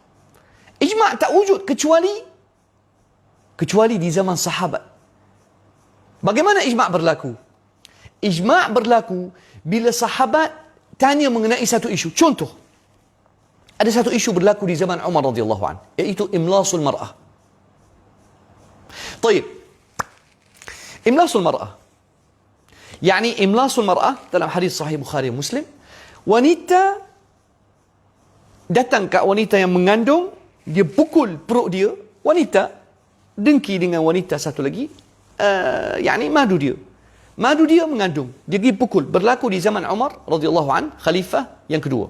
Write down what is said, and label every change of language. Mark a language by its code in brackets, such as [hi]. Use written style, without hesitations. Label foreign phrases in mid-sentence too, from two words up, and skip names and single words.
[ms] Ijma' tak wujud kecuali di zaman sahabat. Bagaimana ijma' berlaku? Ijma' berlaku bila sahabat tanya mengenai satu isu. Contoh, ada satu isu berlaku di zaman Umar radhiyallahu anhu, iaitu imlasul mar'ah. Baik. Imlasul mar'ah. Yani imlasul mar'ah dalam hadis sahih Bukhari Muslim, wanita datang ke wanita yang mengandung, dia pukul perut dia, wanita dengki dengan wanita satu lagi, madu dia mengandung, dia pergi pukul. Berlaku di zaman Umar radhiyallahu an, khalifah yang kedua.